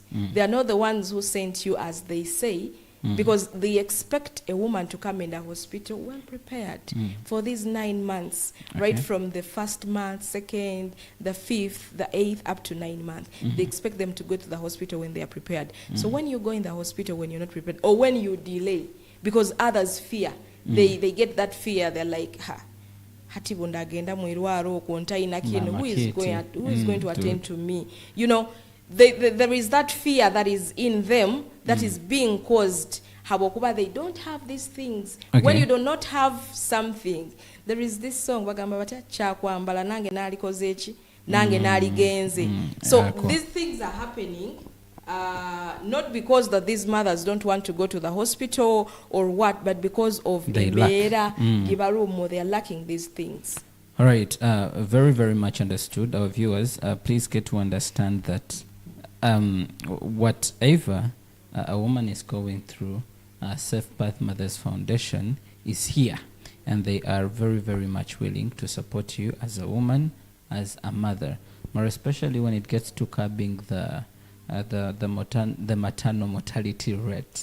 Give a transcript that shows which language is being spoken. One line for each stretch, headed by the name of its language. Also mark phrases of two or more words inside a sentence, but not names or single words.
English: They are not the ones who sent you, as they say, because they expect a woman to come in the hospital well prepared for these 9 months, right from the first month, second, the 5th, the 8th, up to 9 months. They expect them to go to the hospital when they are prepared. So when you go in the hospital when you're not prepared, or when you delay, because others fear, they get that fear. They're like,
Nyankole: hati bundagenda mwirwaro kontaina kino,
English: who is going to attend to me? There is that fear that is in them that is being caused. Habokuba, they don't have these things. Okay. When you do not have something, there is this song
Nyankole: bagamba bata chakwambala nange nalikozechi nange naligenze.
English: So these things are happening. Not because that these mothers don't want to go to the hospital or what, but because of they are lacking these things. All right, very, very much understood. Our viewers, please get to understand that whatever a woman is going through, Safe Path Mothers Foundation is here, and they are very, very much willing to support you as a woman, as a mother, more especially when it gets to curbing the maternal mortality rate.